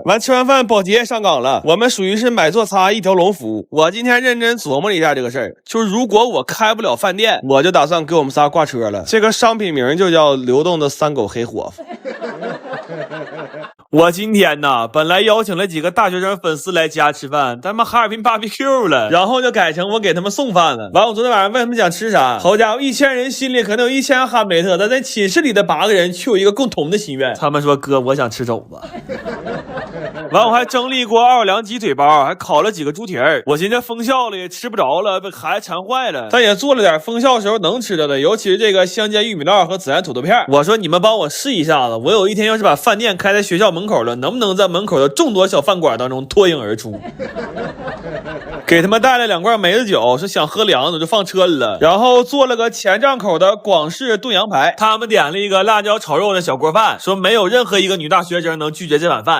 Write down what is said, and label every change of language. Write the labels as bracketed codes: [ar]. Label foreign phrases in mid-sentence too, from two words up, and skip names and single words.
[zh] 完吃完飯保潔上崗了，我們屬於是买做擦一條龍服務。我今天認真琢磨了一下這個事兒，就是如果我開不了飯店，我就打算給我們仨掛車了，這個商品名就叫流動的3狗黑伙夫。我今天呢，本來邀請了幾個大學生粉絲來家吃飯，但他們哈爾濱 BBQ 了，然後就改成我給他們送飯了。完，我昨天晚上問他們想吃啥，好家伙，1000人心裡可能有1000哈梅特，但在寝室裡的8個人卻有一個共同的心願，他們說哥，我想吃肘子。完，我還蒸了一鍋奧爾良雞腿包，還烤了幾個豬蹄兒。我寻思封校了也吃不着了，被孩子馋壞了，但也做了點封校時候能吃的，尤其是這個香煎玉米烙和孜然土豆片。我說你們幫我試一下子，我有一天要是把飯店開在學校門口了，能不能在門口的眾多小飯馆當中脫穎而出？給他們帶了2罐梅子酒，是想喝涼的就放車裡了。然後做了個前帳口的廣式燉羊排，他們點了一個辣椒炒肉的小鍋飯，說沒有任何一個女大學生能拒絕這碗飯。